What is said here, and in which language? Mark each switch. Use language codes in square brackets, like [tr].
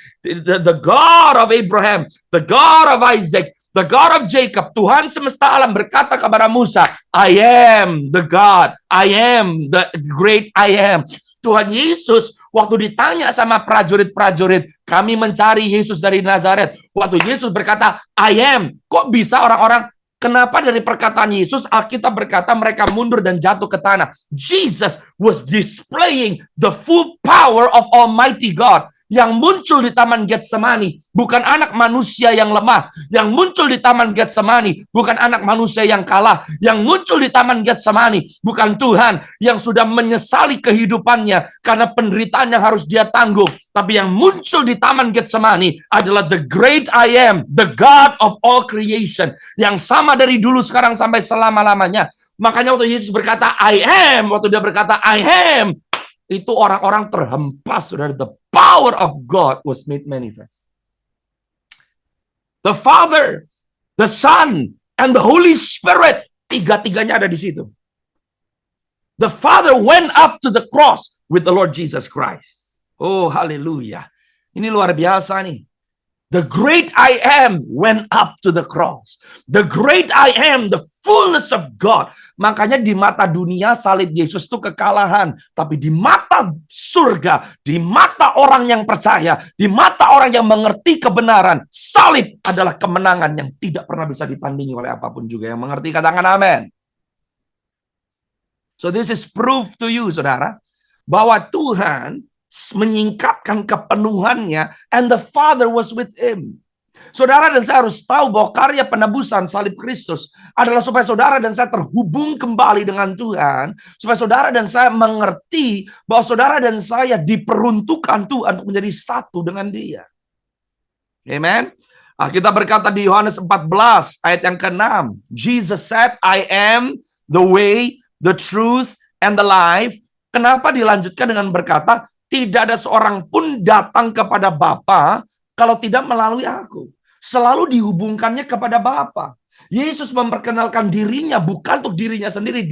[en] The God of Abraham, the God of Isaac, the God of Jacob, [id] Tuhan semesta alam berkata kepada Musa, [en] I am the God, I am the great I am. [id] Tuhan Yesus waktu ditanya sama prajurit-prajurit, kami mencari Yesus dari Nazaret. Waktu Yesus berkata, [en] I am. [id] Kok bisa orang-orang, kenapa dari perkataan Yesus, Alkitab berkata mereka mundur dan jatuh ke tanah? [en] Jesus was displaying the full power of Almighty God. [id] Yang muncul di Taman Getsemani bukan anak manusia yang lemah. Yang muncul di Taman Getsemani bukan anak manusia yang kalah. Yang muncul di Taman Getsemani bukan Tuhan yang sudah menyesali kehidupannya karena penderitaan yang harus dia tanggung. Tapi yang muncul di Taman Getsemani adalah [en] the great I am, the God of all creation. [id] Yang sama dari dulu, sekarang, sampai selama-lamanya. Makanya waktu Yesus berkata, [en] I am, [id] waktu dia berkata, I am, itu orang-orang terhempas. [en] The power of God was made manifest. The Father, the Son, and the Holy Spirit, [id] tiga-tiganya ada di situ. [en] The Father went up to the cross with the Lord Jesus Christ. Oh, haleluya. [id] Ini luar biasa nih. [en] The great I am went up to the cross. The great I am, the fullness of God. [id] Makanya di mata dunia salib Yesus itu kekalahan. Tapi di mata surga, di mata orang yang percaya, di mata orang yang mengerti kebenaran, salib adalah kemenangan yang tidak pernah bisa ditandingi oleh apapun juga. Yang mengerti katakan amin. [en] So this is proof to you, saudara, [id] bahwa Tuhan menyingkapkan kepenuhannya, [en] and the Father was with him. [id] Saudara dan saya harus tahu bahwa karya penebusan salib Kristus adalah supaya saudara dan saya terhubung kembali dengan Tuhan. Supaya saudara dan saya mengerti bahwa saudara dan saya diperuntukkan Tuhan untuk menjadi satu dengan Dia. Amen. Kita berkata di Yohanes 14 ayat yang ke-6. [en] Jesus said, I am the way, the truth, and the life. [id] Kenapa dilanjutkan dengan berkata, tidak ada seorang pun datang kepada Bapa kalau tidak melalui aku. Selalu dihubungkannya kepada Bapa. Yesus memperkenalkan dirinya bukan untuk dirinya sendiri.